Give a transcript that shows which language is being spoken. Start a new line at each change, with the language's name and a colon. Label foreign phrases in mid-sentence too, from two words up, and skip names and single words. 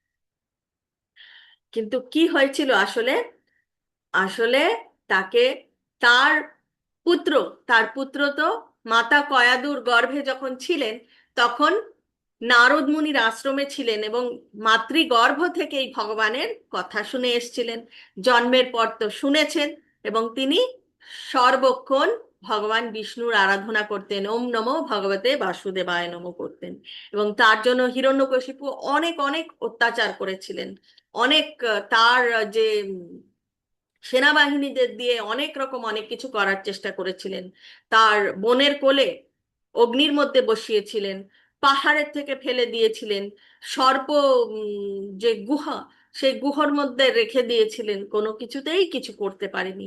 Bangla: কিন্তু কি হয়েছিল আসলে, আসলে তাকে তার পুত্র তার পুত্র তো মাতা কয়াদুর গর্ভে যখন ছিলেন তখন নারদ মুনির আশ্রমে ছিলেন, এবং মাতৃগর্ভ থেকেই ভগবানের কথা শুনে এসেছিলেন। জন্মের পর তো শুনেছেন, এবং তিনি সর্বক্ষণ ভগবান বিষ্ণুর আরাধনা করতেন,
Sanskrit: ওম নমো ভগবতে বাসুদেবায়
Bangla: নমো করতেন। এবং তার জন্য হিরণ্যকশিপু অনেক অনেক অত্যাচার করেছিলেন, অনেক তার যে সেনাবাহিনীদের দিয়ে অনেক রকম অনেক কিছু করার চেষ্টা করেছিলেন। তার বোনের কোলে অগ্নির মধ্যে বসিয়েছিলেন, পাহাড়ের থেকে ফেলে দিয়েছিলেন, সর্প যে গুহা সেই গুহার মধ্যে রেখে দিয়েছিলেন, কোনো কিছুতেই কিছু করতে পারেনি।